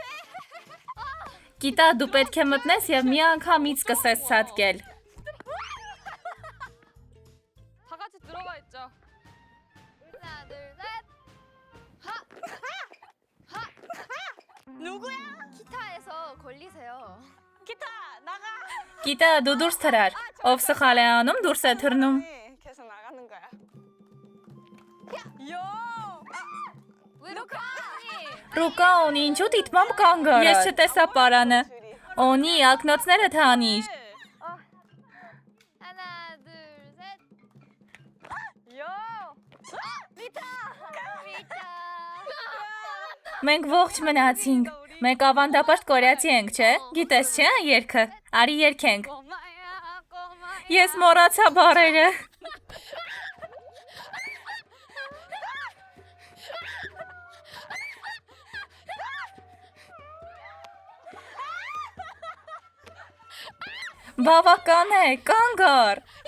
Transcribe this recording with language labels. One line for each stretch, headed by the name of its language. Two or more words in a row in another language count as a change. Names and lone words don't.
Armenian: Գիտա դու պետք է մտնես եւ մի անգամից սկսես ցածկել։
Korean: 다 같이 들어가 있죠. 하나 둘 셋. 누구야? 기타에서 걸리세요. 기타 나가.
Armenian: Գիտա դու դուրս թռար։ Ով սխալ է անում դուրս է թռնում։
Korean: 계속 나가는 거야. 왜 이렇게 하니?
Armenian: Ռուկաոնի ինչու դիտմամբ կանգ առա։ Ես չտեսա պարանը։ Օնի ակնոցները թանիր։
Korean: 하나 둘 셋. 미타.
Armenian: Մենք ողջ մնացինք։ Մենք ավանդապաշտ կորեացի ենք, չէ՞։ Գիտես չէ՞ այն երգը։ Արի երգենք։
Korean: 꼬마야.
Armenian: Ես մոռացա բառերը։ Բավական է, կանգ առ։